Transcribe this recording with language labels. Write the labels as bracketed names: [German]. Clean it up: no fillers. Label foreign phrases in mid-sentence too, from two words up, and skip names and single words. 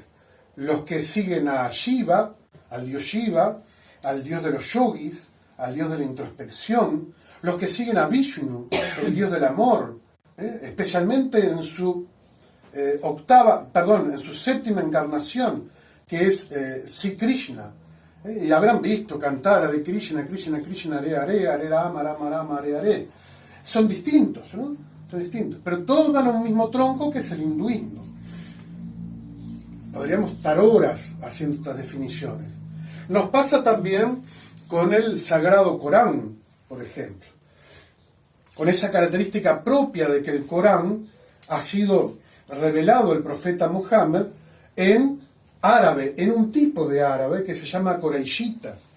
[Spanish] Los que siguen a Shiva, al dios Shiva, al dios de los yogis, al dios de la introspección, los que siguen a Vishnu, el dios del amor, especialmente en su en su séptima encarnación, que es Sri Krishna. Y habrán visto cantar [Sanskrit] Hare Krishna, Krishna, Krishna, Hare Hare, Hare Rama, Rama, Rama, Hare Hare. [Spanish] Son distintos, ¿no? Son distintos, pero todos dan un mismo tronco, que es el hinduismo. Podríamos estar horas haciendo estas definiciones. Nos pasa también con el Sagrado Corán, por ejemplo, con esa característica propia de que el Corán ha sido revelado el profeta Muhammad en árabe, en un tipo de árabe que se llama Qurayshita.